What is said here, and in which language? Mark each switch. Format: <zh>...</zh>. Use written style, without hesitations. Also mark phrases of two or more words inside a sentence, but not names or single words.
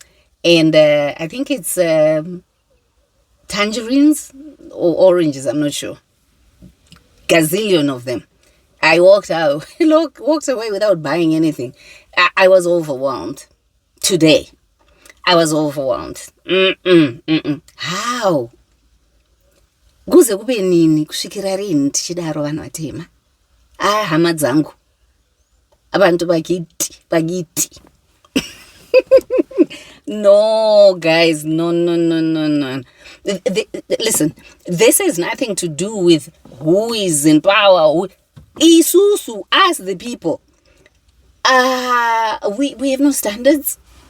<en>And I think it's tangerines or oranges. I'm not sure. Gazillion of them. I walked away without buying anything. I was overwhelmed. Today, I was overwhelmed. How?</en> <sn>Kuze kube nini kusvikira rini tichidaro vanhu vatema? Hama dzangu.</sn> <nd>Abantu bagiti.</nd> <en>No, guys, no. Listen, this has nothing to do with who is in power. Isusu, us the people. We have no standards.</en>